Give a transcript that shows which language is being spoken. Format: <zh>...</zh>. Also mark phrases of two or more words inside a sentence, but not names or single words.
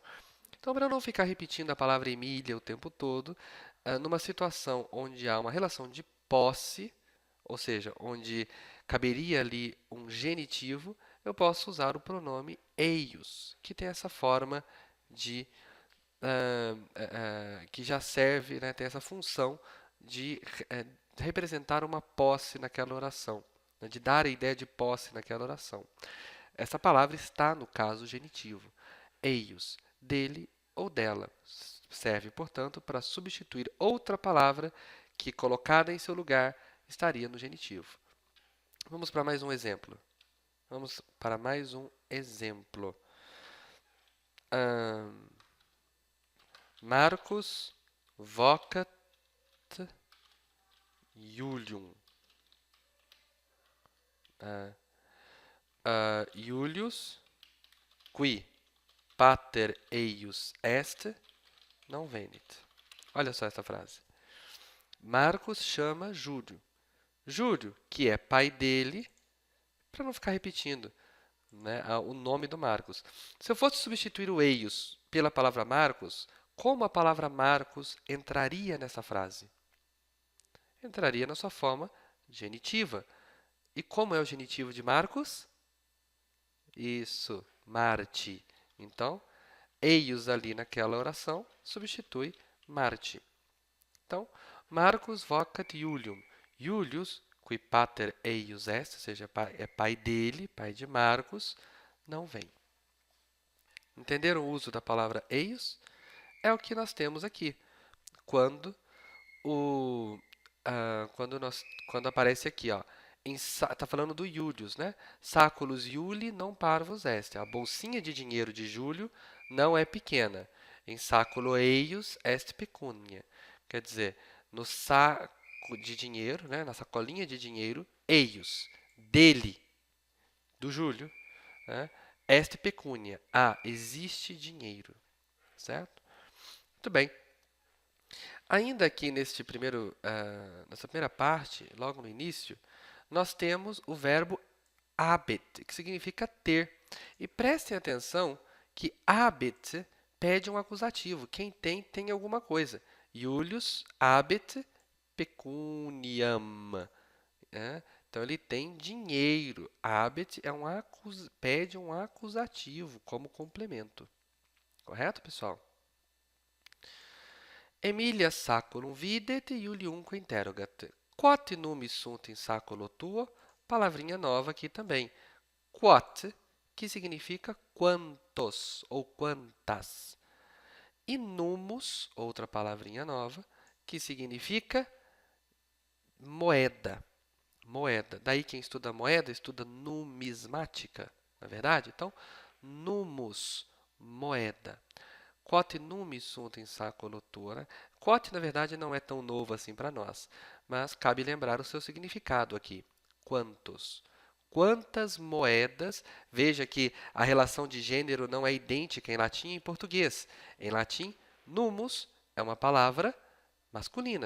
<pt>Então, para não ficar repetindo a palavra Emília o tempo todo, numa situação onde há uma relação de posse, ou seja, onde caberia ali um genitivo, eu posso usar o pronome eius, que tem essa forma de que já serve, né, tem essa função de representar uma posse naquela oração, né, de dar a ideia de posse naquela oração. Essa palavra está no caso genitivo. Eius, dele ou dela. Serve, portanto, para substituir outra palavra que, colocada em seu lugar, estaria no genitivo. Vamos para mais um exemplo.</pt> <la>Marcus vocat Iulium. Iulius, qui pater eius est, non venit.</la> <pt>Olha só essa frase. Marcos chama Júlio. Júlio, que é pai dele, para não ficar repetindo, né, o nome do Marcos. Se eu fosse substituir o eios pela palavra Marcos, como a palavra Marcos entraria nessa frase? Entraria na sua forma genitiva. E como é o genitivo de Marcos? Isso, Marte. Então, eios ali naquela oração substitui Marte. Então,</pt> <la>Marcus vocat Iulium. Iulius, qui pater eius est,</la> <pt>ou seja, é pai dele, pai de Marcos, não vem. Entenderam o uso da palavra eios? É o que nós temos aqui. Quando o quando aparece aqui, ó, está falando do Iulius, né?</pt> <la>Saculus Iuli non parvus est.</la> <pt>A bolsinha de dinheiro de Júlio não é pequena.</pt> <la>Em saculo eius est pecunia.</la> <pt>Quer dizer, no saco de dinheiro, né, na sacolinha de dinheiro, eius, dele, do Júlio, né,</pt> <la>est pecunia.</la> <pt>Existe dinheiro, certo? Muito bem. Ainda aqui nessa primeira parte, logo no início, nós temos o verbo habet, que significa ter. E prestem atenção que habet pede um acusativo. Quem tem, tem alguma coisa.</pt> <la>Iulius habet pecuniam.</la> <pt>Então, ele tem dinheiro. Habet pede um acusativo como complemento. Correto, pessoal?</pt> <la>Emilia saculum videt Iuliumque interrogat. Quod numis sunt in saculo tuo?</la> <pt>Palavrinha nova aqui também. Quod, que significa quantos ou quantas. E numus, outra palavrinha nova, que significa moeda. Moeda. Daí quem estuda moeda estuda numismática, não é verdade? Então, numus, moeda.</pt> <la>Quod numis sunt in saculo tuo,</la> <pt>né? Quod, na verdade, não é tão novo assim para nós, mas cabe lembrar o seu significado aqui. Quantos? Quantas moedas? Veja que a relação de gênero não é idêntica em latim e em português. Em latim, numus é uma palavra masculina.</pt>